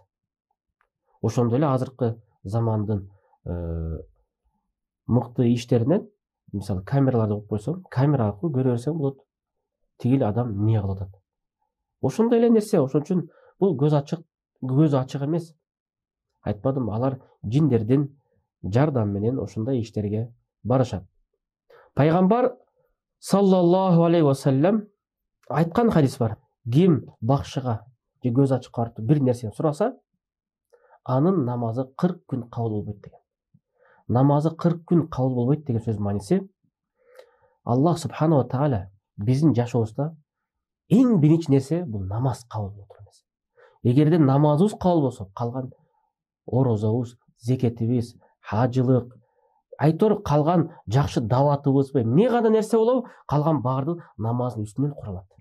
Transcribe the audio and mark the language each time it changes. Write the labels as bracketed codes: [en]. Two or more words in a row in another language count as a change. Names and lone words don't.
[ky] Ошондой эле азыркы замандын мыкты иштеринен, мисалы камераларды коюп койсоң, камера аркылуу көрө берсең болот. Тигил адам эмне кылып атат. Ошондой эле нерсе, ошон үчүн бул көз ачык эмес. Айтпадым, алар жиндердин жардамы менен ошондой иштерге барышат. Пайгамбар [ar] صلى الله عليه وسلم [ky] айткан хадис бар. Ким бакшыга же көз ачыкка барып бир нерсени сураса, анын намазы 40 күн кабыл болбойт деген. Намазы 40 күн кабыл болбойт деген сөз мааниси, [ar] الله سبحانه وتعالى [ky] биздин жашообузда эң биринчи нерсе бул намаз кабыл болот эмес. Эгерде намазыбыз кабыл болсо, калган орозобуз, зекетибиз, хажылык, айтор калган жакшы даватыбыз, эмне гана нерсе болобу, калган баардыгы намаздын үстүнөн куралат.